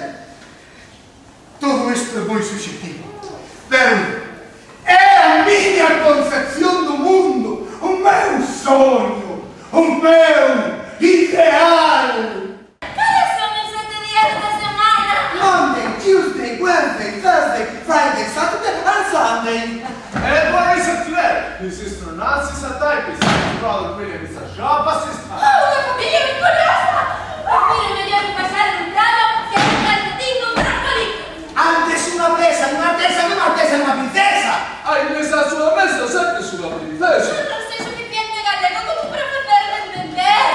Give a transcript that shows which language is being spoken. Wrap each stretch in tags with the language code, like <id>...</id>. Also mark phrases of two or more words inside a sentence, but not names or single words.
<gl>Todo isto é moi subjetivo. Pero é a miña concepción do mundo, o meu soño, o meu ideal. Cales son os 7 días da semana?</gl> <en>Monday, Tuesday, Wednesday, Thursday, Friday, Saturday and Sunday. And what is it today? His sister Nancy is a typist, his brother William is a shop assistant.</en> <gl>Unha familia ben curiosa. Prefiro mellor pasar un ralo que un calcetín con brócoli. Antes unha presa, unha artesa, unha artesa, unha princesa. Ai, nesa súa mesa sempre súa princesa. Non sei suficiente galego como para facerme entender.</gl>